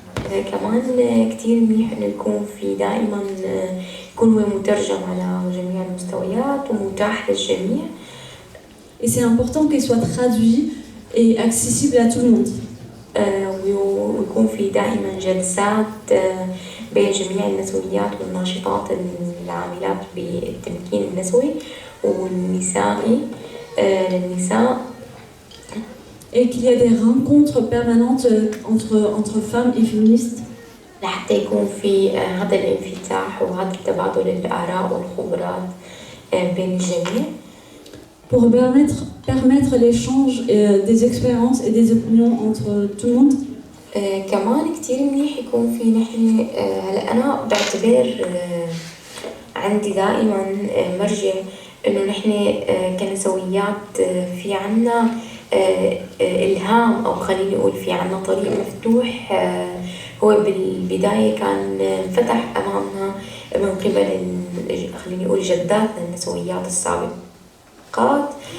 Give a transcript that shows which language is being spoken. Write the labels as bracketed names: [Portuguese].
[Arabic] كمان كتير منيح إنه يكون في دائما يكون هو مترجم على جميع المستويات ومتاح للجميع. [French] Et c'est important qu'il soit traduit et accessible à tout le monde. [Arabic] ويكون في دائما جلسات بين جميع النسويات والناشطات العاملات بالتمكين النسوي والنسائي للنساء. [French] Et qu'il y a des rencontres permanentes entre femmes et féministes. [Arabic] لحتى يكون في هذا الانفتاح وهذا التبادل الآراء والخبرات بين الجميع. [French] Pour permettre l'échange des expériences et des opinions entre tout le monde. [Arabic] كمان كتير منيح يكون في نحن هلا أنا بعتبر عندي دائما مرجع إنه نحن كنسويات في عنا إلهام أو خليني أقول في عنا طريق مفتوح هو بالبداية كان فتح أمامنا من قبل خليني أقول جداتنا النسويات السابقات.